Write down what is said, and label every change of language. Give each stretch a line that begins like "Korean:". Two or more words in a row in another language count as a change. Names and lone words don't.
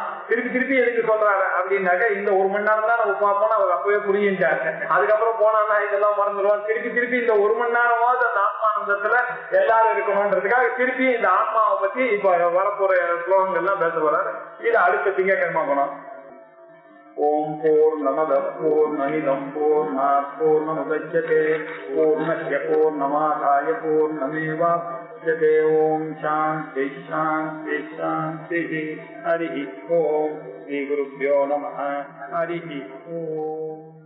Tamil: திருப்பி எதுக்கு சொல்றாரு அப்படின்னாக்க இந்த ஒரு மணி நேரம் தான் நம்ம பார்ப்போம் அவர் அப்பவே புரிஞ்சுட்டாரு. அதுக்கப்புறம் போனா இதெல்லாம் மறந்துடுவோம். திருப்பி இந்த ஒரு மணி நேரமாவது அந்த ஆத்மானந்தத்துல எல்லாரும் இருக்கணும்ன்றதுக்காக திருப்பி இந்த ஆத்மாவை பத்தி இப்ப வரப்போற ஸ்லோகங்கள் எல்லாம் பேச போறாரு. இது அடுத்த திங்கட்கிழமை போனோம்.
Sanskrit: ॐ पूर्णमदः पूर्णमिदं पूर्णात् पूर्णमुदच्यते पूर्णस्य पूर्णमादाय पूर्णमेवावशिष्यते. ॐ शान्तिः शान्तिः शान्तिः. हरि ॐ। श्री गुरुभ्यो नमः. हरि ॐ.